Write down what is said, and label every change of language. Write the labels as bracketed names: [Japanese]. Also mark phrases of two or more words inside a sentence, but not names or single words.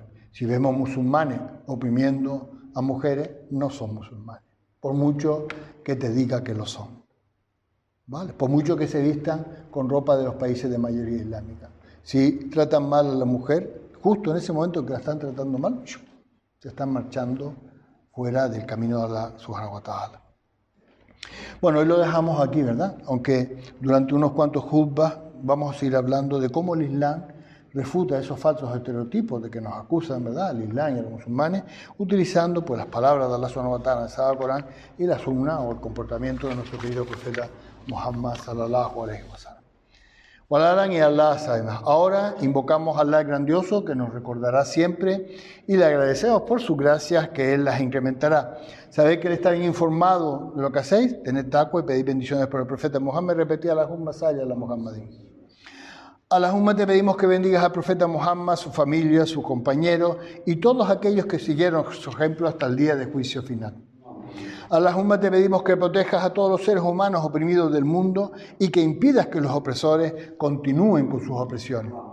[Spanish] Si vemos musulmanes oprimiendo a mujeres, no son musulmanes, por mucho que te diga que lo son, ¿vale? Por mucho que se vistan con ropa de los países de mayoría islámica. Si tratan mal a la mujer, justo en ese momento que la están tratando mal, se están marchando fuera del camino de Allah [Arabic] سبحانه وتعالى. [Spanish] Bueno, hoy lo dejamos aquí, ¿verdad? Aunque durante unos cuantos khutbas vamos a seguir hablando de cómo el Islam refuta esos falsos estereotipos de que nos acusan, ¿verdad?, al Islam y a los musulmanes, utilizando pues las palabras de Allah [Arabic] سبحانه وتعالى [Spanish] en el Sagrado Corán y la sunna o el comportamiento de nuestro querido profeta Muhammad [Arabic] صلى الله عليه وسلم. [Spanish] Walaran y Allah sabe más. Ahora invocamos a Allah grandioso que nos recordará siempre y le agradecemos por sus gracias que Él las incrementará. Sabéis que Él está bien informado de lo que hacéis, tened taqwa y pedid bendiciones por el profeta Muhammad. Repetid [Arabic] اللهم صل على محمد. [Spanish] Allahumma te pedimos que bendigas al profeta Muhammad, su familia, sus compañeros y todos aquellos que siguieron su ejemplo hasta el día de juicio final. Allahumma te pedimos que protejas a todos los seres humanos oprimidos del mundo y que impidas que los opresores continúen con sus opresiones.